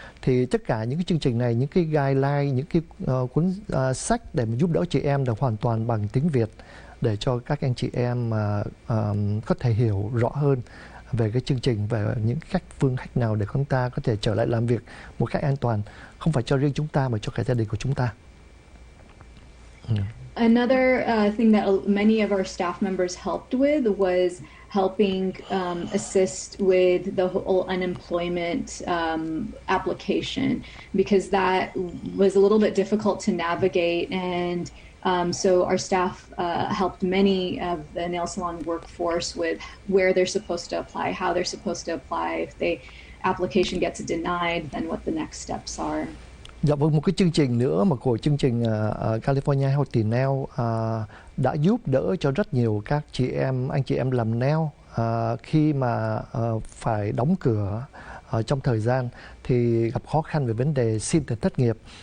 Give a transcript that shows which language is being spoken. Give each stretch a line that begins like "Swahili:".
Vietnamese: Thì tất cả những cái chương trình này, những cái guideline, những cái cuốn sách để mà giúp đỡ chị em được hoàn toàn bằng tiếng Việt, để cho các anh chị em có thể hiểu rõ hơn về cái chương trình, về những phương cách nào để chúng ta có thể trở lại làm việc một cách an toàn, không phải cho riêng chúng ta mà cho cả gia đình của chúng ta.
English: Another thing that many of our staff members helped with was helping assist with the whole unemployment application, because that was a little bit difficult to navigate, and so our staff helped many of the nail salon workforce with where they're supposed to apply, how they're supposed to apply. If the application gets denied, then what the next steps are.
Vietnamese: Dạ vâng, một cái chương trình nữa mà của chương trình California Healthy Nail đã giúp đỡ cho rất nhiều các anh chị em làm nail khi mà phải đóng cửa trong thời gian thì gặp khó khăn về vấn đề xin tiền thất nghiệp.